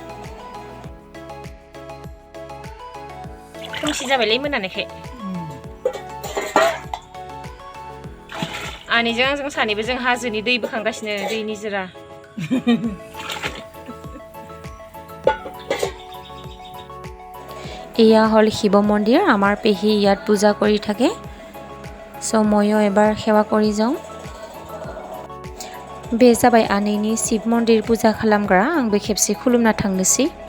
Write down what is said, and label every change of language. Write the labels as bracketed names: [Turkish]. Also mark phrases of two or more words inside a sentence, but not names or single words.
[Bodo] खोमसि जाबायलै मोनानायखाय आनैजों आंजों सानैबो जों हाजोनि दै बोखांगासिनो दै निजोरा [Assamese] এয়া হল শিৱ মন্দিৰ আমাৰ পেহী ইয়াত পূজা কৰি থাকে সো ময়ো এবাৰ সেৱা কৰি যাওঁ [Bodo] बे जाबाय आनैनि शिव मन्दिर पूजा खालामग्रा आंबो खेबसे खुलुमना थांनोसै